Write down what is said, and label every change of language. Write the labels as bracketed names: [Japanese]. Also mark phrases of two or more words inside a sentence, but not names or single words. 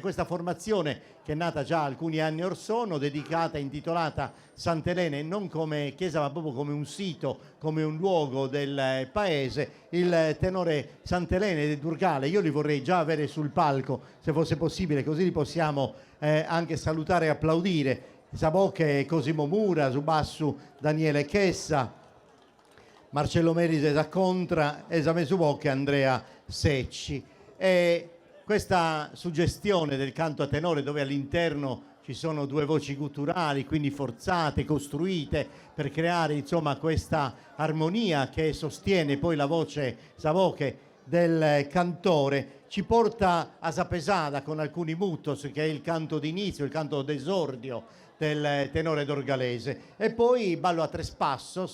[Italian] Questa formazione che è nata già alcuni anni or sono, dedicata, intitolata Sant'Elena, e non come chiesa ma proprio come un sito, come un luogo del paese, il tenore Sant'Elena di Durgale. Io li vorrei già avere sul palco se fosse possibile, così li possiamo anche salutare e applaudire. Sabocche Cosimo Mura, su basso Daniele Chessa, Marcello Merise da Contra, esame su bocche Andrea Secci. E questa suggestione del canto a tenore, dove all'interno ci sono due voci gutturali, quindi forzate, costruite per creare insomma questa armonia che sostiene poi la voce Sabocche del cantore, ci porta a Sapesada con alcuni mutos, che è il canto d'inizio, il canto d'esordio del tenore dorgalese, e poi Ballo a Tres Passos.